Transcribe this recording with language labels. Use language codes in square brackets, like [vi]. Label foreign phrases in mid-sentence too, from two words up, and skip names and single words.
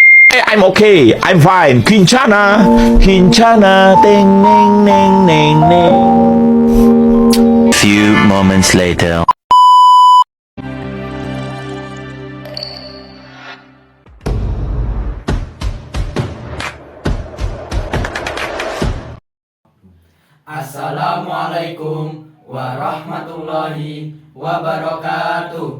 [en] I'm okay. I'm fine. Kincana, Kincana, ding, ding, ding, ding, ding. Few moments later. [ar] السلام عليكم ورحمة الله وبركاته.